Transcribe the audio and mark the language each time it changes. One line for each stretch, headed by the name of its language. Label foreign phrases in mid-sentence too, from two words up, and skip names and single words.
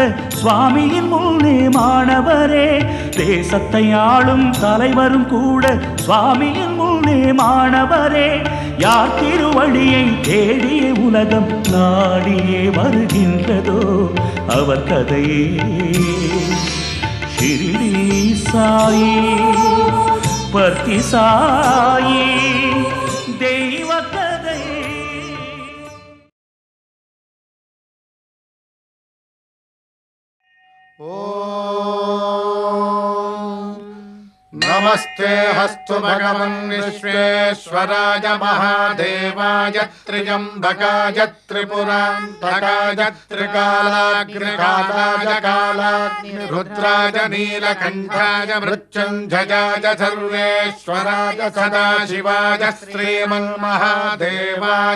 Tamil: சுவாமியின் முன்னே மாணவரே தேசத்தை ஆளும் தலைவரும் கூட சுவாமியின் முன்னே மாணவரே யார் திருவடியை தேடிய உலகம் நாடியே வருகின்றதோ அவர் கதையே ஷிரடி சாயி பர்த்தி சாயி தெய்வ கதை
Sanskrit: नमस्ते हस्तु भगवन् विश्वेश्वराय महादेवाय त्र्यम्बकाय त्रिपुरान्तकाय त्रिकालाग्निकालाय कालाग्निरुद्राय नीलकण्ठाय मृत्युञ्जयाय सर्वेश्वराय सदाशिवाय श्रीमन्महादेवाय